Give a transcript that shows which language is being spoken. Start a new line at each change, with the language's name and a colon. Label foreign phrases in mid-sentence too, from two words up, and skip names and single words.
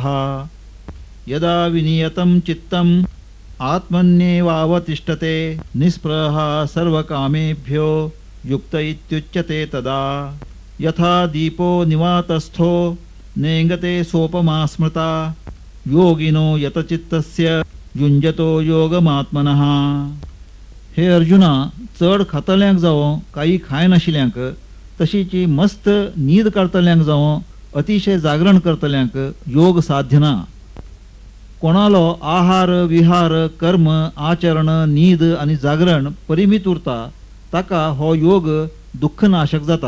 Sanskrit: यदा विनियतं चित्तम् आत्मन्येवावतिष्ठते निःस्पृहः सर्वकामेभ्यो युक्त इत्युच्यते तदा. यथा दीपो निवातस्थो नेंगते सोपमा स्मृता योगिनो यतचित्तस्य युंजतो योगमात्मनः.
Konkani: हे अर्जुना, चड खातल्यांक जावं काही खाय नाशिल्यांक, तशीची मस्त न्हीद काडतल्यांक जावं अतिशय जागरण करतल्यांक योग साध्य ना. कोणालो आहार विहार कर्म आचरण न्हीद आणि जागरण परिमित उरता ताका हो योग दुःखनाशक जाता.